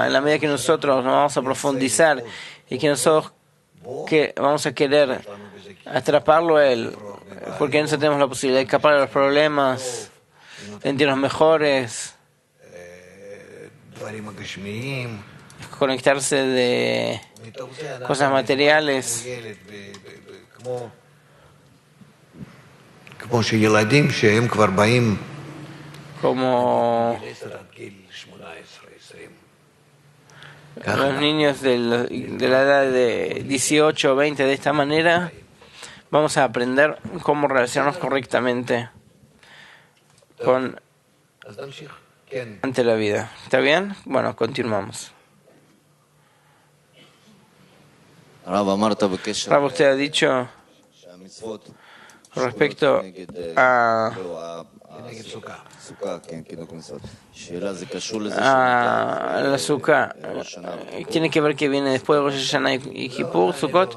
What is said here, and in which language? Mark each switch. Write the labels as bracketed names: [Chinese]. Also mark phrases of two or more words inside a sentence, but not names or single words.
[Spanish] En la medida que nosotros nos vamos a profundizar y que nosotros vamos a querer atraparlo a Él, porque nosotros tenemos la posibilidad de escapar de los problemas, sentirnos mejores, conectarse de cosas materiales. [Hebrew] כמו שילדים שהם כבר באים [Spanish] como los niños de la edad de 18 o 20 de esta manera, vamos a aprender cómo relacionarnos correctamente [Hebrew] אז נמשיך. כן. [Spanish] ante la vida. ¿Está bien? Bueno, continuamos. Rab, usted ha dicho con respecto a la Sukkah, tiene que ver que viene después de Rosh Hashanah y Kippur, Sukkot.